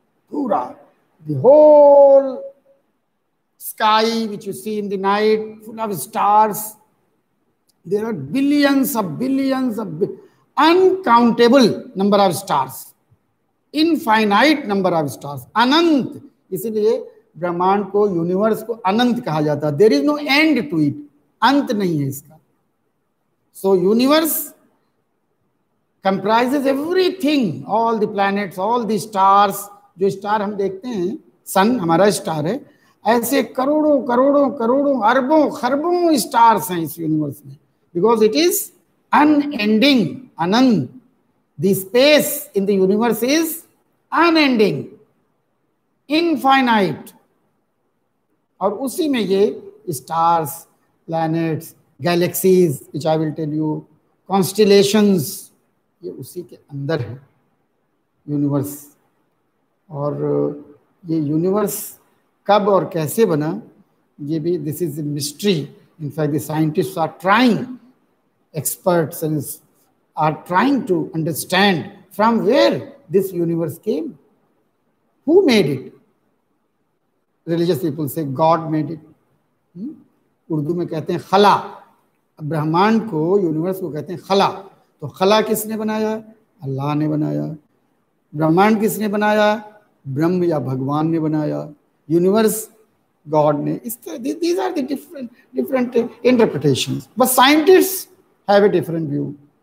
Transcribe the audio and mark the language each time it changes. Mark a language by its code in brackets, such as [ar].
[en] Pura, the whole sky which you see in the night, full of stars. There are billions of uncountable number of stars, infinite number of stars, [hi] अनंत, इसीलिए ब्रह्मांड को, universe को अनंत कहा जाता है। [en] there is no end to it, [hi] अंत नहीं है इसका। [en] So universe comprises everything, all the planets, all the stars. [hi] जो स्टार हम देखते हैं, सन हमारा स्टार है, ऐसे करोड़ों करोड़ों करोड़ों अरबों खरबों स्टार्स हैं इस यूनिवर्स में, [en] because it is unending, [hi] Anant. [en] the space in the universe is unending, infinite, [hi] और उसी में ये [en] stars, planets, galaxies, which I will tell you, constellations, [hi] ये उसी के अंदर है यूनिवर्स। और ये यूनिवर्स कब और कैसे बना, ये भी [en] This is mystery. In fact the scientists are trying, experts are trying to understand from where this universe came, who made it. Religious people say God made it. [hi] Urdu में कहते हैं खला, ब्रह्मांड को, यूनिवर्स को कहते हैं खला। तो खला किसने बनाया? अल्लाह ने बनाया। ब्रह्मांड किसने बनाया? ब्रह्म या भगवान ने बनाया। यूनिवर्स गॉड ने। इस तरह [en] These are the different interpretations, but scientists have a different view.